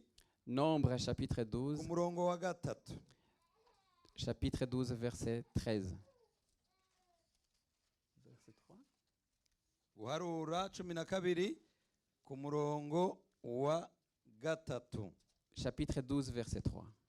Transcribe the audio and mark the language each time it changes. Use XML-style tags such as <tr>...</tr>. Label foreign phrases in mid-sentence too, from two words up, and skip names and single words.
<fr>Nombres chapitre</fr> <rn>ku 12, murongo wa gatatu</rn> <fr>chapitre 12, verset 13. Verset 3.</fr> <rn>guharura 12 ku murongo wa gatatu</rn> <fr>Chapitre 12, verset 3.</fr>